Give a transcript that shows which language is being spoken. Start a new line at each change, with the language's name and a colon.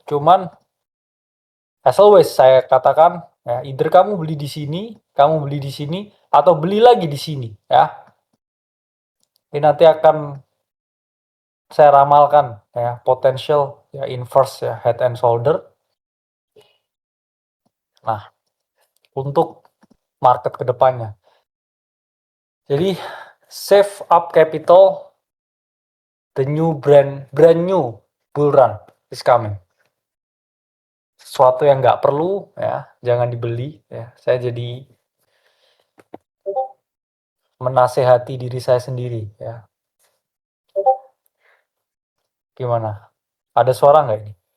Indonesian: Cuman as always saya katakan ya, either kamu beli di sini, kamu beli di sini, atau beli lagi di sini ya. Ini nanti akan saya ramalkan ya potential ya inverse ya head and shoulder. Nah, untuk market kedepannya. Jadi
English: save up capital, the new brand new bull run is coming.
Indonesian: Sesuatu yang nggak perlu ya, jangan dibeli ya. Saya jadi menasehati diri saya sendiri ya. Gimana? Ada suara nggak ini?